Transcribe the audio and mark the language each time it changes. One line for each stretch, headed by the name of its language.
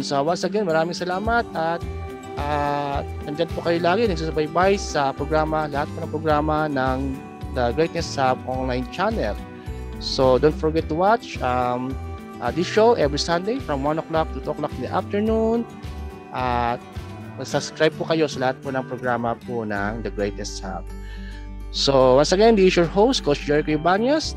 Filipino: So, once again, maraming salamat at nandyan po kayo lagi, nagsusubaybay sa programa, lahat po ng programa ng The Greatness Hub online channel.
English: So, don't forget to watch this show every Sunday from 1 o'clock to 2 o'clock in the afternoon.
Filipino: mag-subscribe po kayo sa lahat po ng programa po ng The Greatest Hub.
English: So, once again, this is your host, Coach Jericho Ibanez.